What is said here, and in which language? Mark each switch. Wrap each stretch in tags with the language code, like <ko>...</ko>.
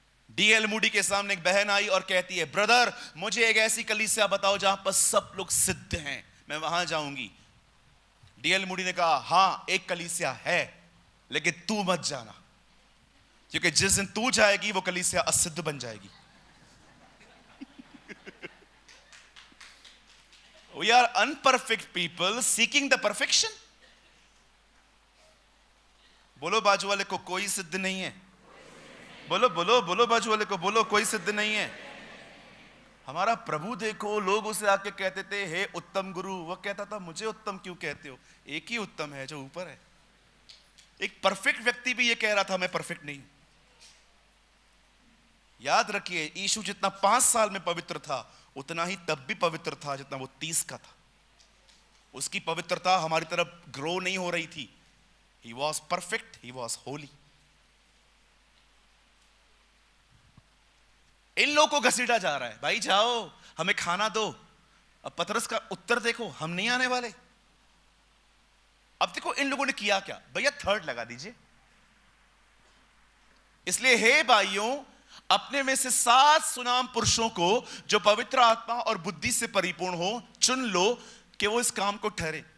<hi>DL Moody के सामने एक बहन आई और कहती है ब्रदर मुझे एक ऐसी कलीसिया बताओ जहां पर सब लोग सिद्ध हैं, मैं वहां जाऊंगी। डीएल मूडी ने कहा हां एक कलीसिया है, लेकिन तू मत जाना, क्योंकि जिस दिन तू जाएगी वो कलीसिया असिद्ध बन जाएगी।</hi> <en>We are unperfect people seeking the perfection।</en> <hi>बोलो बाजू वाले को कोई सिद्ध नहीं है, बोलो बोलो बोलो बाजू वाले को, बोलो कोई सिद्ध नहीं है। हमारा प्रभु देखो, लोग उसे आके कहते थे हे उत्तम गुरु, वह कहता था मुझे उत्तम क्यों कहते हो, एक ही उत्तम है जो ऊपर है। एक परफेक्ट व्यक्ति भी ये कह रहा था मैं परफेक्ट नहीं। याद रखिए यीशु जितना 5 साल में पवित्र था उतना ही तब भी पवित्र था जितना वो 30 का था। उसकी पवित्रता हमारी तरफ ग्रो नहीं हो रही थी।</hi> <en>He was perfect, he was holy।</en> <hi>इन लोगों को घसीटा जा रहा है, भाई जाओ हमें खाना दो। अब पतरस का उत्तर देखो, हम नहीं आने वाले। अब देखो इन लोगों ने किया क्या, भैया थर्ड लगा दीजिए। इसलिए हे भाइयों, अपने में से 7 सुनाम पुरुषों को जो पवित्र आत्मा और बुद्धि से परिपूर्ण हो चुन लो कि वो इस काम को ठहरे।</hi>